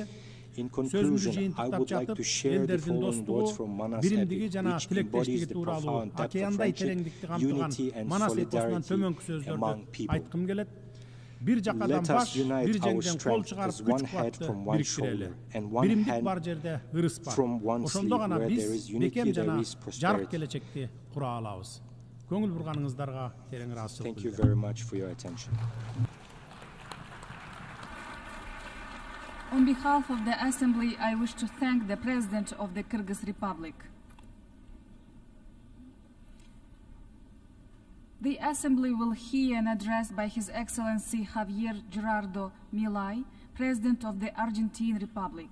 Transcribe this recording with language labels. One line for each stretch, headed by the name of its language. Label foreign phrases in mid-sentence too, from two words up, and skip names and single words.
Kyrgyz: Сөзүмдү жыйынтыктап жатып, элдердин достугу, биримдиги жана тилектештиги тууралуу океандай тереңдикти камтыган Манас эпосунан төмөнкү сөздөрдү айткым келет. Бир жакадан баш, бир жеңден кол чыгарып күч кубатты бириктирели. Биримдик бар жерде ырыс бар. Ошондо гана биз бекем жана жарык келечекти кура алабыз. Көңүл бурганыңыздарга терең ыраазычылык билдирем.
English: On behalf of the Assembly, I wish to thank the President of the Kyrgyz Republic. The Assembly will hear an address by His Excellency Javier Gerardo Milei, President of the Argentine Republic.